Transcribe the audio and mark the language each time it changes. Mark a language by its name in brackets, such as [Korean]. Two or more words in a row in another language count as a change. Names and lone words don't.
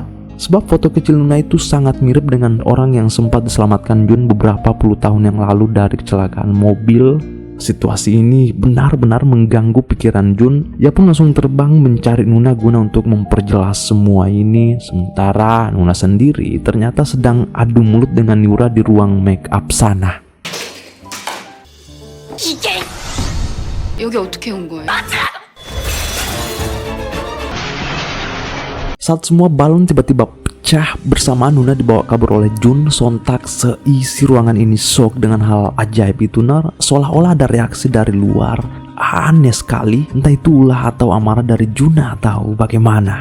[Indonesian] Sebab foto kecil Nuna itu sangat mirip dengan orang yang sempat diselamatkan Jun beberapa puluh tahun yang lalu dari kecelakaan mobil. Situasi ini benar-benar mengganggu pikiran Jun. Ia pun langsung terbang mencari Nuna guna untuk memperjelas semua ini. Sementara Nuna sendiri ternyata sedang adu mulut dengan Yura di ruang [English] make up [Indonesian] sana. [Korean] 여기 어떻게 온 거예요? [Indonesian] Saat semua balon tiba-tiba pecah bersamaan, Nuna dibawa kabur oleh Jun. Sontak seisi ruangan ini shock dengan hal ajaib itu nar. Seolah-olah ada reaksi dari luar. Aneh sekali, entah itu ulah atau amarah dari Jun atau bagaimana.